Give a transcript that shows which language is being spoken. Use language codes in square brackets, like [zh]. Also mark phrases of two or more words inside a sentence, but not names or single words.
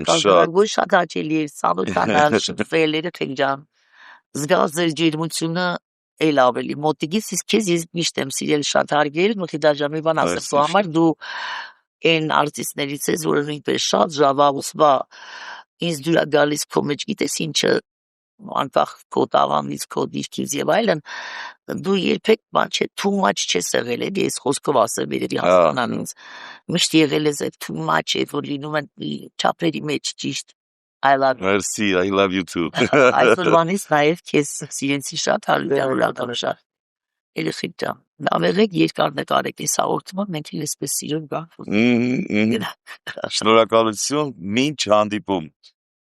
[hy] շատ հաճելի էր ծանոթանալ, շփվել երեխեք ջան, զգալ ձեր ջերմությունը էլ ավելի մոտիկից, իսկ քեզ ես միշտ եմ սիրել շատ հարգել, Մխիթար ջան, մի բան ասեմ քո համար, դու այն արտիստներից ես, որը նույնպես շատ ժավաղուսվա ինձ դուր է գալիս քո մեջ, գիտես ինչը անկախ քո տաղանից, քո դիրքից եւ այլն, դու երբեք բան չէ, [en] too much [hy] չես եղել, էլի ես խոսքով ասեմ, երևի հասկանան ինձ, միշտ եղել ես այդ [en] too much, [hy] որ լինում են չափերի մեջ ճիշտ, [en] I love you. Merci, I love you too. [hy] Այսօրվանից նաև քեզ սիրեցի շատ, հարյուրական շատ, երեխեք ջան, լավ եղեք, երկար նկարեք այս հաղորդումը, մենք էլ այսպես սիրով գանք, Շնորհակալություն, մինչ հանդիպում։